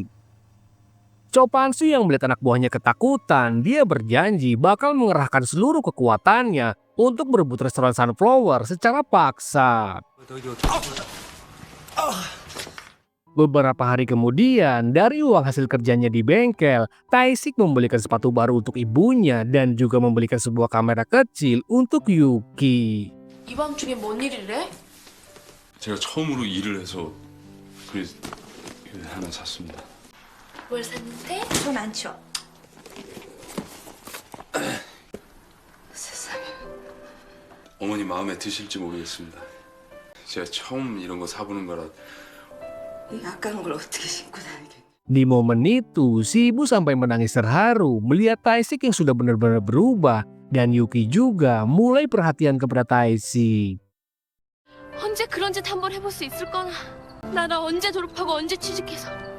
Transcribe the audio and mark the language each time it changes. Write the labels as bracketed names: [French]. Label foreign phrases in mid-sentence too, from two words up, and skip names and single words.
[Indonesian] Cho Pan-soo yang melihat anak buahnya ketakutan, dia berjanji bakal mengerahkan seluruh kekuatannya untuk merebut restoran Sunflower secara paksa. Beberapa hari kemudian, dari uang hasil kerjanya di bengkel, Taesik membelikan sepatu baru untuk ibunya dan juga membelikan sebuah kamera kecil untuk Yuki. [Korean] 이밤 중에 뭔 일을 해? 제가 처음으로 일을 해서 그래 하나 샀습니다. 뭘 샀는데? 손 안 치워. 세상에. 어머니 마음에 드실지 모르겠습니다. 제가 처음 이런 거 사보는 거라. 이 아까운 걸 어떻게 신고 다니겠니? [Indonesian] Di momen itu, si ibu sampai menangis terharu melihat Taesik yang sudah benar-benar berubah dan Yuki juga mulai perhatian kepada Taesik. [Korean] 언제 그런 짓 한번 해볼 수 있을 거나. 나 언제 졸업하고 언제 취직해서.